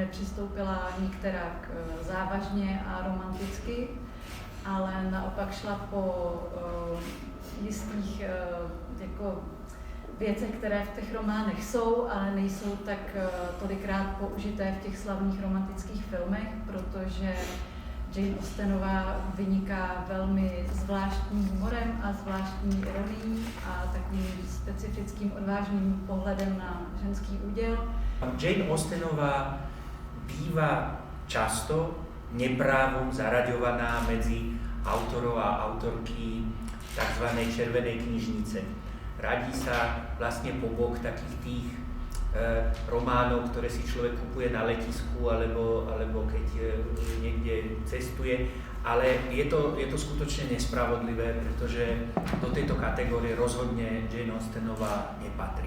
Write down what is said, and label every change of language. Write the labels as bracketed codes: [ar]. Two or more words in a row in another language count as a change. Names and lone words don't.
[cs] nepřistoupila nikterak závažně a romanticky, ale naopak šla po jistých jako věcech, které v těch románech jsou, ale nejsou tak tolikrát použité v těch slavných romantických filmech, protože Jane Austenová vyniká velmi zvláštním humorem a zvláštní ironií a takovým specifickým odvážným pohledem na ženský úděl. [sk] Jane Austenová býva často neprávom zaraďovaná medzi autorov a autorky tzv. Červenej knižnice. Radí sa vlastne po bok takých tých románov, ktoré si človek kupuje na letisku alebo keď niekde cestuje, ale je to skutočne nespravodlivé, pretože do tejto kategórie rozhodne Jane Austenová nepatrí.